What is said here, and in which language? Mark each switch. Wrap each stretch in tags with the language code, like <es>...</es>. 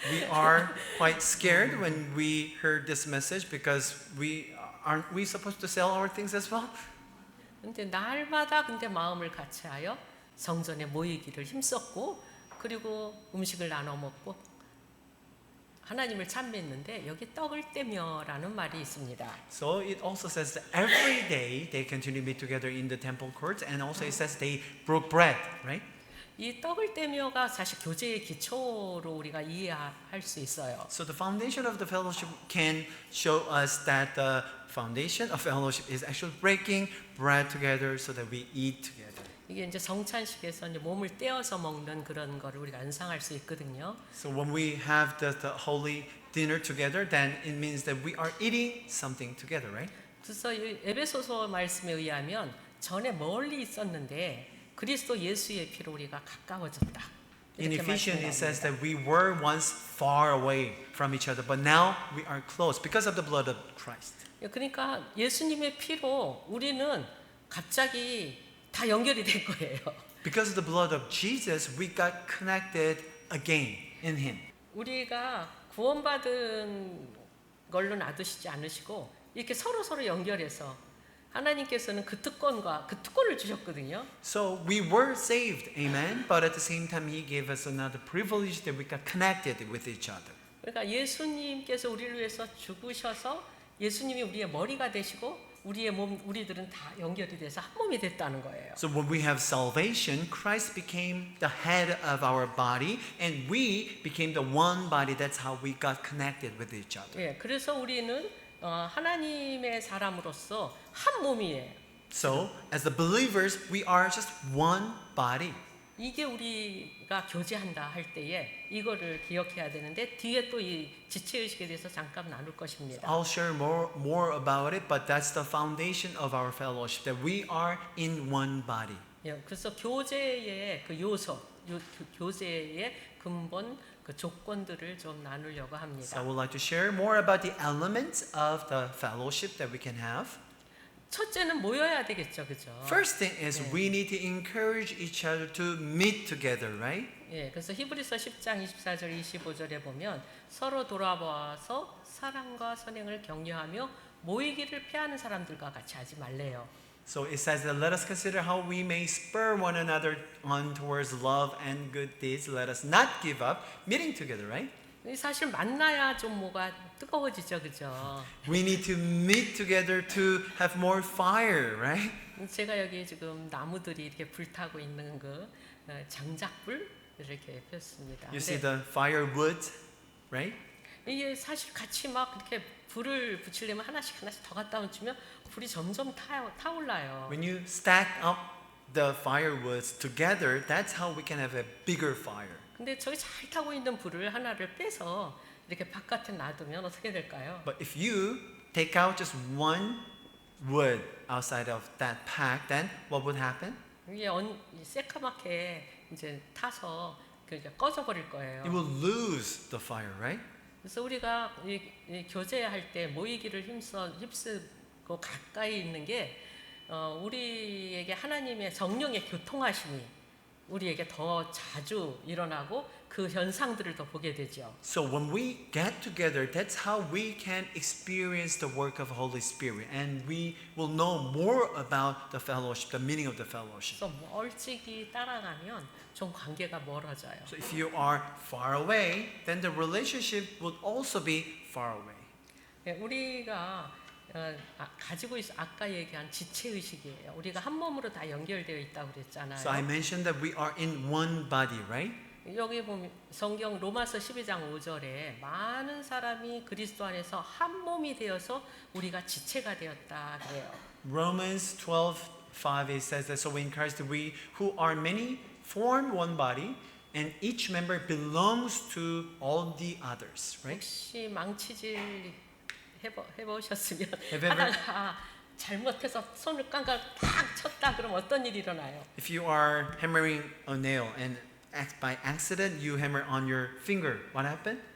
<en>We are quite scared when we heard this message because aren't we supposed to sell our things as well?</en> <ko>근데 날마다 근데 마음을 같이하여 성전에 모이기를 힘썼고 그리고 음식을 나눠 먹고 하나님을 찬미했는데 여기 떡을 떼며라는 말이 있습니다.</ko> <en>So it also says that every day they continue to meet together in the temple courts, and also it says they broke bread, right?</en> <ko>이 떡을 떼며가 사실 교제의 기초로 우리가 이해할 수 있어요.</ko> <en>So the foundation of the fellowship can show us that the foundation of fellowship is actually breaking bread together so that we eat together.</en> <ko>이게 이제 성찬식에서 이제 몸을 떼어서 먹는 그런 거를 우리가 연상할 수 있거든요.</ko> <en>So when we have the holy dinner together, then it means that we are eating something together, right?</en> <ko>그래서 이 에베소서 말씀에 의하면 전에 멀리 있었는데 그리스도 예수의 피로 우리가 가까워졌다.</ko> <en>In</en> <ko>이렇게</ko> <en>Ephesians it says that we were once far away from each other, but now we are close because of the blood of Christ.</en> <ko>그러니까 예수님의 피로 우리는 갑자기 다 연결이 된 거예요.</ko> <en>Because of the blood of Jesus, we got connected again in Him.</en> <ko>우리가 구원받은 걸로 놔두시지 않으시고 이렇게 서로 연결해서 하나님께서는 그 특권을 주셨거든요.</ko> <en>So we were saved, amen. But at the same time, He gave us another privilege that we got connected with each other.</en> <ko>그러니까 예수님께서 우리를 위해서 죽으셔서 예수님이 우리의 머리가 되시고 우리들은 다 연결이 돼서 한 몸이 됐다는 거예요.</ko> <en>So when we have salvation, Christ became the head of our body, and we became the one body. That's how we got connected with each other.</en> <ko>예, 그래서 우리는 하나님의 사람으로서 한 몸이에요.</ko> <en>So as the believers, we are just one body.</en> <ko>이게 우리가 교제한다 할 때에 이거를 기억해야 되는데 뒤에 또 이 지체의식에 대해서 잠깐 나눌 것입니다.</ko> <en>I'll share more about it, but that's the foundation of our fellowship, that we are in one body.</en> <ko>예, 그래서 교제의 그 요소, 교제의 근본 그 조건들을 좀 나누려고</ko> <en>So I</en> <ko>합니다.</ko> <en>would like to share more about the elements of the fellowship that we can have.</en> <ko>첫째는 모여야 되겠죠, 그죠?</ko> <en>First thing is we need to encourage each other to meet together, right?</en> <ko>예, 그래서 히브리서 10장 24절 25절에 보면 서로 돌아보아서 사랑과 선행을 격려하며 모이기를 피하는 사람들과 같이 하지 말래요.</ko> <en>So it says that let us consider how we may spur one another on towards love and good deeds. Let us not give up meeting together, right?</en> <ko>사실 만나야 좀 뭐가 뜨거워지죠, 그죠?</ko> <en>We need to meet together to have more fire, right?</en> <ko>제가 여기 지금 나무들이 이렇게 불타고 있는 그 장작불 이렇게 폈습니다.</ko> <en>You see the firewood, right?</en> <ko>이게 사실 같이 막 이렇게 불을 붙이려면 하나씩 더 갖다 붙이면 불이 점점 타올라요.</ko> <en>When you stack up the firewoods together, that's how we can have a bigger fire.</en> <ko>근데 저기 잘 타고 있는 불을 하나를 빼서 이렇게 바깥에 놔두면 어떻게 될까요?</ko> <en>But if you take out just one wood outside of that pack, then what would happen?</en> <ko>이게 새까맣게 이제 타서 이제 꺼져버릴 거예요.</ko> <en>It will lose the fire, right?</en> <ko>그래서 우리가 이 교제할 때 모이기를 힘쓰고 가까이 있는 게 우리에게 하나님의 성령의 교통하심이 우리에게 더 자주 일어나고 그 현상들을 더 보게 되죠.</ko> <en>So when we get together, that's how we can experience the work of Holy Spirit, and we will know more about the fellowship, the meaning of the fellowship.</en> <ko>그래서 멀찍이 따라가면 좀 관계가 멀어져요.</ko> <en>So if you are far away, then the relationship would also be far away.</en> <ko>네, 우리가 가지고 있어 아까 얘기한 지체 의식이에요. 우리가 한 몸으로 다 연결되어 있다고 그랬잖아요.</ko> <en>So I mentioned that we are in one body, right?</en> <ko>여기 보면 성경 로마서 12장 5절에 많은 사람이 그리스도 안에서 한 몸이 되어서 우리가 지체가 되었다 그래요.</ko> <en>Romans 12:5 it says that so in Christ we who are many form one body and each member belongs to all the others, right?</en> <ko>혹시 망치질 해보셨으면</ko> <en>Have you ever-</en> <ko>하다가 잘못해서 손을 깡깡 탁 쳤다 그럼 어떤 일이 일어나요?</ko> <en>If you are hammering a nail and by accident you hammer on your finger, what happened?</en>